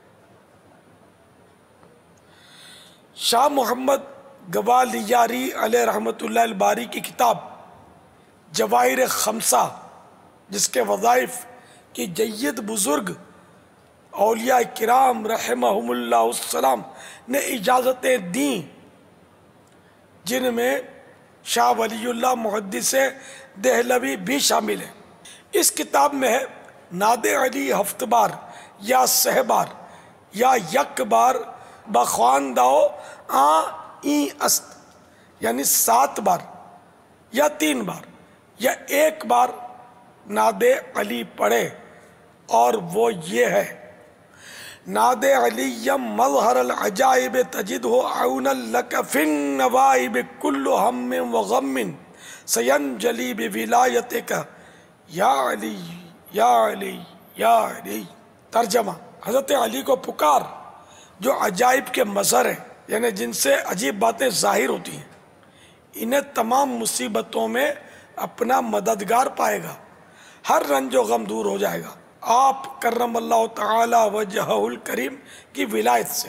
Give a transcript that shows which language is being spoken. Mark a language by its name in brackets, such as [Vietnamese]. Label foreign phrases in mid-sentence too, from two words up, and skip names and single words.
[Urdu] شاہ محمد گوالیاری علیہ رحمت اللہ الباری کی کتاب جواہر خمسہ، جس کے وظائف کی جید بزرگ اولیاء کرام رحمہم اللہ السلام نے اجازتیں دیں، جن میں شاہ ولی اللہ محدث دہلوی بھی شامل ہیں. اس کتاب میں ہے ناد علی [Persian] ہفت بار یا سہ بار یا یک بار بخوانداؤ این است، [Urdu] یعنی 7 بار یا 3 بار یا 1 بار ناد علی پڑھے، اور وہ یہ ہے: [Arabic] ناد علی مظہر العجائب تجدہ عونا لک فی النوائب کل ہم و غم سینجلی بولایتک یا علی یا علی یا علی. [Urdu] ترجمہ: حضرت علی کو پکار جو عجائب کے مظہر ہیں، یعنی جن سے عجیب باتیں ظاہر ہوتی ہیں، انہیں تمام مصیبتوں میں اپنا مددگار پائے گا، ہر رنج و غم دور ہو جائے گا آپ [Arabic] کرم اللہ تعالی وجہہ الکریم [Urdu] کی ولایت سے.